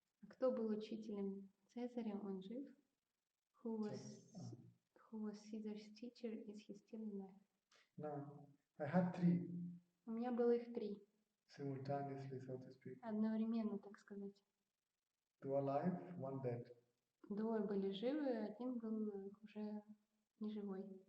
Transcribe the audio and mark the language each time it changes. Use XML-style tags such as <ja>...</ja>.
<ru>Кто был учителем Цезаря? Он жив?</ru> <en>Who was Caesar's teacher? Is he still alive? No, I had 3.</en> <ru>У меня было их 3.</ru> <en>Simultaneously, so to speak.</en> <ru>Одновременно, так сказать.</ru> <en>2 alive, 1 dead.</en> <ru>2 были живы, 1 был уже неживой.</ru>